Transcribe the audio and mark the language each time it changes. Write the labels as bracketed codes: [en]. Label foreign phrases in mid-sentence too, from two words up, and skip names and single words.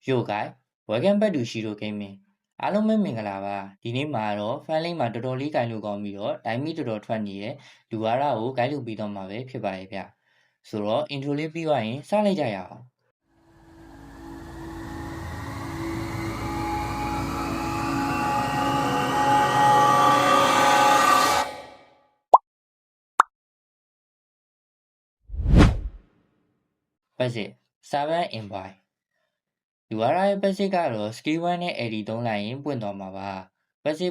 [en] Yo guys, welcome back to Shiro Gaming [my] အားလုံးပဲမင်္ဂလာပါဒီနေ့မှာတော့ [en] fan link [my] မှာတော်တော်လေးဂိုင်းလို့ကောင်းပြီးတော့ dynamic တော်တော်ထွက်နေတဲ့လူအားရာကိုဂိုင်းလုပ်ပြီးတော့မှာပဲဖြစ်ပါရဲ့ဗျဆိုတော့ intro လေးပြီးသွားရင်စလိုက်ကြရအောင် [en] Basic Servant Invite [my] လူအားရဲ့ basic ကတော့ skill 1နဲ့ AD သုံးလိုက်ရင်ပွင့်သွားမှာပါ basic